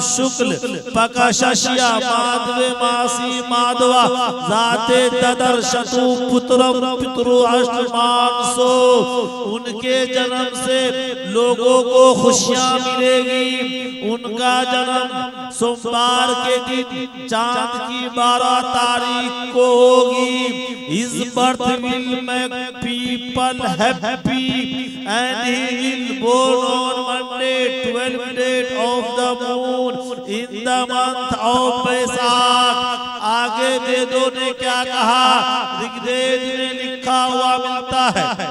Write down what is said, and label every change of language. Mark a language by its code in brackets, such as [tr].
[sa] शुक्ल पकशश्या माधवे मासी माधवा जाते तदर शतु पुत्रम पितरु अष्टमानसो। [hi] उनके जन्म से लोगों को खुशियां मिलेगी। उनका जन्म सोमवार के दिन चांद की 12 तारीख को होगी। [en] His birth will make people happy and he will born on Monday 12th date of the moon in the month of Baisakh. [hi] आगे वेदों ने क्या कहा, ऋग्वेद में लिखा हुआ मिलता है।